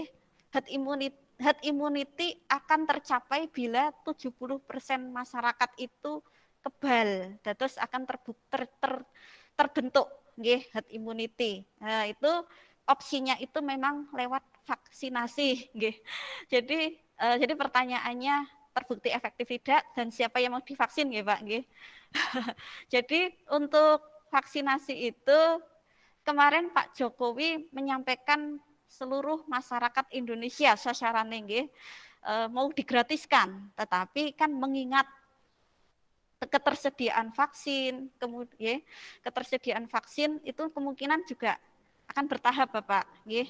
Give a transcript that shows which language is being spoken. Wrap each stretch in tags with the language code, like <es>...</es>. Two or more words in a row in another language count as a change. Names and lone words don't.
<en>Herd immunity</en> <id>akan tercapai bila 70% masyarakat itu kebal, terus akan terbentuk nggih</id> <en>herd immunity.</en> <id>Nah, itu opsinya itu memang lewat vaksinasi nggih. Jadi pertanyaannya terbukti efektif tidak dan siapa yang mau divaksin nggih Pak nggih. Jadi untuk vaksinasi itu kemarin Pak Jokowi menyampaikan seluruh masyarakat Indonesia sasarannya nggih mau digratiskan, tetapi kan mengingat ketersediaan vaksin, kemudian ketersediaan vaksin itu kemungkinan juga akan bertahap Bapak nggih.</id>